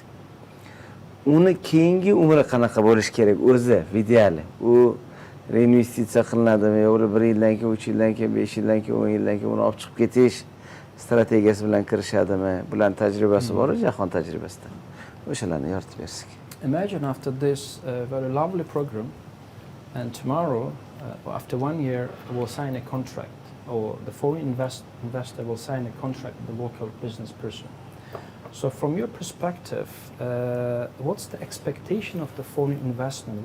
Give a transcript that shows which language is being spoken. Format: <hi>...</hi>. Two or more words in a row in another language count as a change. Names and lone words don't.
<uz>Uni keyingi umri qanaqa bo'lishi kerak o'zi ideali? U reinvestitsiya qilinadimi yo'qmi? 1 yildan keyin, 3 yildan keyin, 5 yildan keyin, 10 yildan keyin uni olib chiqib ketish strategiyasi bilan kirishadimi? Bular tajribasi bor, jahon tajribasida. O'shalarni yoritib bersak.</uz> <en>Imagine after this very lovely program, and tomorrow, after 1 year, we'll sign a contract, or the foreign investor will sign a contract with the local business person. So from your perspective, what's the expectation of the foreign investment?</en>